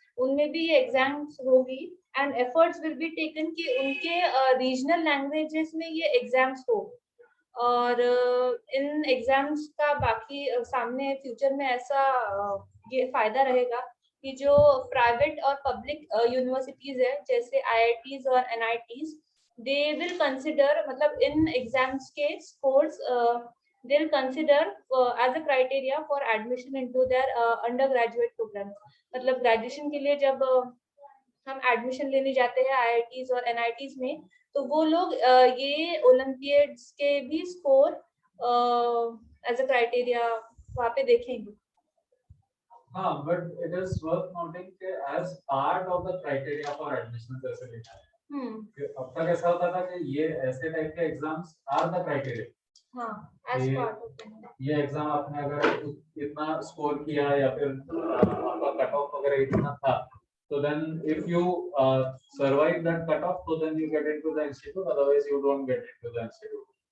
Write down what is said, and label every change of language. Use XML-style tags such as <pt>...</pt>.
<hi>उनमें भी ये एग्जाम्स होगी</hi> <en>and efforts will be taken</en> <hi>कि उनके रीजनल लैंग्वेजेस में ये एग्जाम्स हो और इन एग्जाम्स का बाकी सामने फ्यूचर में ऐसा ये फायदा रहेगा कि जो प्राइवेट और पब्लिक यूनिवर्सिटीज है जैसे IITs और NITs</hi> <en>they will consider</en> <hi>मतलब इन एग्जाम्स के scores</hi> <en>they will consider as a criteria for admission into their undergraduate program.</en> <hi>मतलब ग्रेजुएशन के लिए जब हम एडमिशन लेने जाते हैं IITs और NITs में तो वो लोग ये ओलंपियाड्स के भी स्कोर</hi> <en>as a criteria</en> <hi>वहाँ पे देखेंगे.</hi> <en>हाँ, but it is worth noting कि as part of the criteria for admission</en> <hi>जैसे लिखा है. अब तक ऐसा होता था कि ये ऐसे टाइप के एग्जाम्स</hi> <en>Are the criteria. हाँ, as</en> <hi>ये-</hi> <en>part of it.</en> <hi>ये एग्जाम आपने अगर इतना स्कोर किया या फिर आपका कट ऑफ वगैरह इतना था तो</hi> <en>then if you survive that cut off so then you get into the institute, otherwise you don't get into the institute.</en>